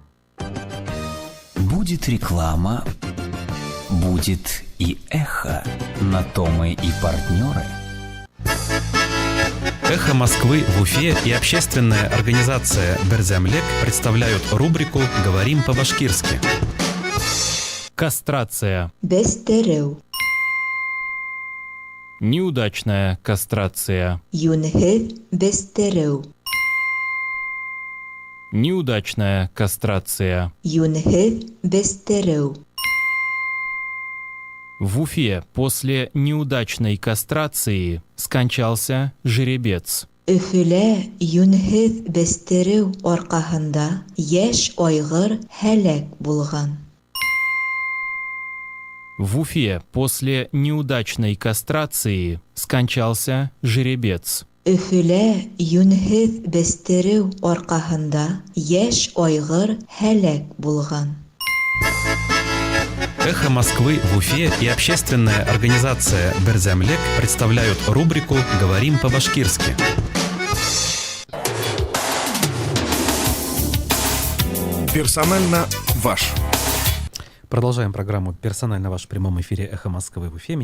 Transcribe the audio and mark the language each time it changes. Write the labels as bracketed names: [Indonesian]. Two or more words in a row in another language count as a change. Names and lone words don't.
[Russian] Будет реклама, будет и эхо. На то мы и партнеры. «Эхо Москвы» в Уфе и общественная организация «Берзямлек» представляют рубрику «Говорим по-башкирски». Кастрация. [Bashkir] Бестереу. [Russian] Неудачная кастрация. [Bashkir] Юнхед бестереу. [Russian] Неудачная кастрация. [Bashkir] Юнхед бестереу. [Russian] В Уфе после неудачной кастрации скончался жеребец. [Bashkir] Өфөлә юнхед бестереу аркаһында яшь айгыр һәлак булган. [Russian] В Уфе после неудачной кастрации скончался жеребец. [Bashkir] Өфөлә юнхед бестереу аркаһында яшь айгыр һәлак булган. [Russian] «Эхо Москвы» в Уфе и общественная организация «Берзямлек» представляют рубрику «Говорим по-башкирски». Персонально ваш. Продолжаем программу «Персонально ваш» в прямом эфире «Эхо Москвы» в Уфе.